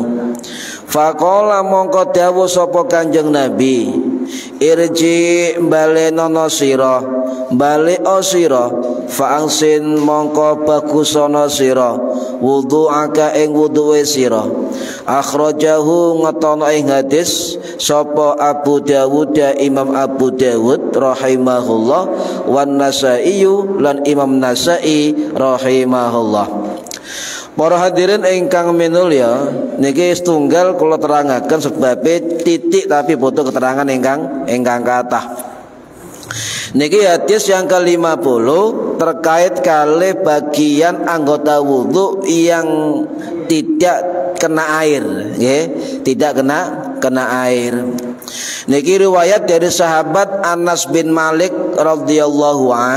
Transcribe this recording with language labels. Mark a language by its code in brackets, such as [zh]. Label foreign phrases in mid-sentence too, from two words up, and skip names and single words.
[jv] Faqala mongko dawuh sapa Kanjeng Nabi, irji balenono sira, bali sira, fa'angsin mongko bagusana sira, wudu'aka ing wudu'e sira. Akhrajahu ngetono ing hadis sapa Abu Dawud, Imam Abu Dawud rahimahullah, wan Nasa'i lan Imam Nasa'i rahimahullah. Para hadirin ingkang minulya, niki setunggal kula terangaken sebab titik tapi butuh keterangan ingkang kathah. [id] Niki hadis yang ke-50 terkait kali bagian anggota wudhu yang tidak kena air, ya, tidak kena air. Niki riwayat dari sahabat Anas bin Malik radhiyallahu an.